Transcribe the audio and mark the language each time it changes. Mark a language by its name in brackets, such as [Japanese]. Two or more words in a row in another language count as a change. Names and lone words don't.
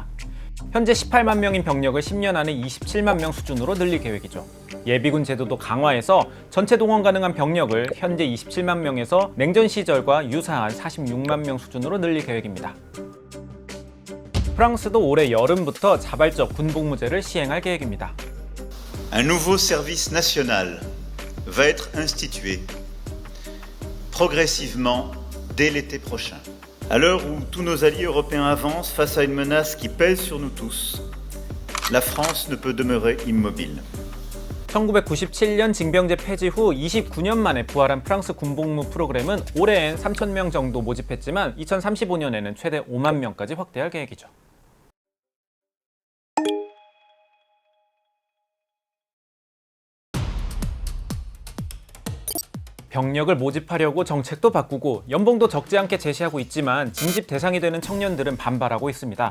[Korean] 현재 18만 명인 병력을 10년 안에 27만 명 수준으로 늘릴 계획이죠. 예비군 제도도 강화해서 전체 동원 가능한 병력을 현재 27만 명에서 냉전 시절과 유사한 46만 명 수준으로 늘릴 계획입니다. 프랑스도 올해 여름부터 자발적 군복무제를 시행할 계획입니다. [French] Un nouveau service national va être institué progressivement dès l'été prochain. À l'heure où tous nos alliés européens avancent face à une menace qui pèse sur nous tous, la France ne peut demeurer immobile. [Korean] 1997년 징병제 폐지 후 29년 만에 부활한 프랑스 군복무 프로그램은 올해엔 3,000명 정도 모집했지만 2035년에는 최대 5만 명까지 확대할 계획이죠. 병력을 모집하려고 정책도 바꾸고 연봉도 적지 않게 제시하고 있지만 징집 대상이 되는 청년들은 반발하고 있습니다.